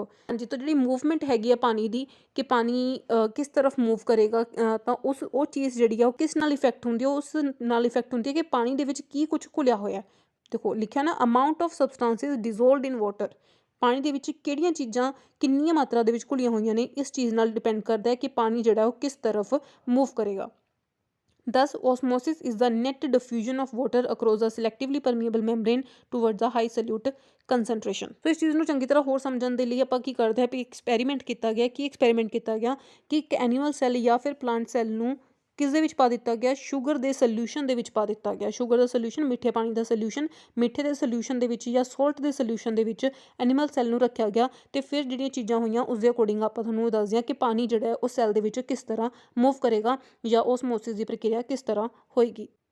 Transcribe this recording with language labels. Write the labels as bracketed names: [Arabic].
[Punjabi] ਹਾਂਜੀ, ਤਾਂ ਜਿਹੜੀ ਮੂਵਮੈਂਟ ਹੈਗੀ ਆ ਪਾਣੀ ਦੀ, ਕਿ ਪਾਣੀ ਕਿਸ ਤਰਫ ਮੂਵ ਕਰੇਗਾ, ਤਾਂ ਉਹ ਚੀਜ਼ ਜਿਹੜੀ ਆ ਉਹ ਕਿਸ ਨਾਲ ਇਫੈਕਟ ਹੁੰਦੀ ਹੈ, ਉਸ ਨਾਲ ਇਫੈਕਟ ਹੁੰਦੀ ਹੈ ਕਿ ਪਾਣੀ ਦੇ ਵਿੱਚ ਕੀ ਕੁਝ ਘੁਲਿਆ ਹੋਇਆ। ਦੇਖੋ ਲਿਖਿਆ ਨਾ, [English] amount of substances dissolved in water, [Punjabi] ਪਾਣੀ ਦੇ ਵਿੱਚ ਕਿਹੜੀਆਂ ਚੀਜ਼ਾਂ ਕਿੰਨੀਆਂ ਮਾਤਰਾ ਦੇ ਵਿੱਚ ਘੁਲੀਆਂ ਹੋਈਆਂ ਨੇ, ਇਸ ਚੀਜ਼ ਨਾਲ ਡਿਪੈਂਡ ਕਰਦਾ ਹੈ ਕਿ ਪਾਣੀ ਜਿਹੜਾ ਉਹ ਕਿਸ ਤਰਫ ਮੂਵ ਕਰੇਗਾ। [English] Thus, osmosis is the net diffusion of water across a selectively permeable membrane towards a high solute concentration। [Hindi] तो इस चीज़ [Punjabi] ਨੂੰ ਚੰਗੀ ਤਰ੍ਹਾਂ ਹੋਰ ਸਮਝਣ ਦੇ ਲਈ ਆਪਾਂ ਕੀ ਕਰਦੇ ਹਾਂ ਵੀ ਐਕਸਪੈਰੀਮੈਂਟ ਕੀਤਾ ਗਿਆ। ਕੀ ਐਕਸਪੈਰੀਮੈਂਟ ਕੀਤਾ ਗਿਆ ਕਿ ਇੱਕ ਐਨੀਮਲ ਸੈੱਲ ਜਾਂ ਫਿਰ ਪਲਾਂਟ ਸੈੱਲ ਨੂੰ ਕਿਸ ਦੇ ਵਿੱਚ ਪਾ ਦਿੱਤਾ ਗਿਆ, ਸ਼ੂਗਰ ਦੇ ਸੋਲਿਊਸ਼ਨ ਦੇ ਵਿੱਚ ਪਾ ਦਿੱਤਾ ਗਿਆ। ਸ਼ੂਗਰ ਦਾ ਸੋਲਿਊਸ਼ਨ, ਮਿੱਠੇ ਪਾਣੀ ਦਾ ਸੋਲਿਊਸ਼ਨ, ਮਿੱਠੇ ਦੇ ਸੋਲਿਊਸ਼ਨ ਦੇ ਵਿੱਚ ਜਾਂ ਸੋਲਟ ਦੇ ਸੋਲਿਊਸ਼ਨ ਦੇ ਵਿੱਚ ਐਨੀਮਲ ਸੈੱਲ ਨੂੰ ਰੱਖਿਆ ਗਿਆ, ਤੇ ਫਿਰ ਜਿਹੜੀਆਂ ਚੀਜ਼ਾਂ ਹੋਈਆਂ ਉਸ ਦੇ ਅਕੋਰਡਿੰਗ ਆਪਾਂ ਤੁਹਾਨੂੰ ਦੱਸਦੇ ਹਾਂ ਕਿ ਪਾਣੀ ਜਿਹੜਾ ਹੈ ਉਹ ਸੈੱਲ ਦੇ ਵਿੱਚ ਕਿਸ ਤਰ੍ਹਾਂ ਮੂਵ ਕਰੇਗਾ ਜਾਂ ਓਸਮੋਸਿਸ ਦੀ ਪ੍ਰਕਿਰਿਆ ਕਿਸ ਤਰ੍ਹਾਂ ਹੋਏਗੀ।